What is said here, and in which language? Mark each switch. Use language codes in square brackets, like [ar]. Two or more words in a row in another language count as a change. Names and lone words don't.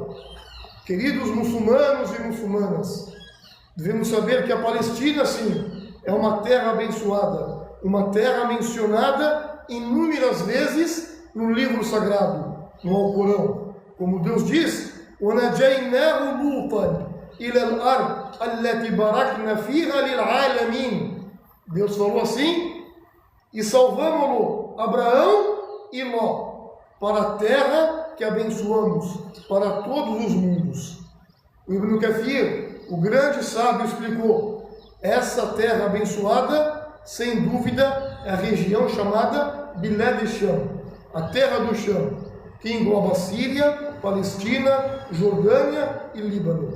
[pt] Queridos muçulmanos e muçulmanas, devemos saber que a Palestina, sim, é uma terra abençoada, uma terra mencionada inúmeras vezes no livro sagrado, no Alcorão. Como Deus diz, [ar] وَنَجَيْنَاهُ لُوطًا إِلَى الْأَرْضِ الَّتِي بَارَكْنَا فِيهَا لِلْعَالَمِينَ. [pt] Deus falou assim, e salvamos-lo, Abraão e Ló, para a terra que abençoamos, para todos os mundos. O Ibn Kathir, o grande sábio, explicou, essa terra abençoada, sem dúvida, é a região chamada Bilad Sham, a terra do Sham, que engloba Síria, Palestina, Jordânia e Líbano.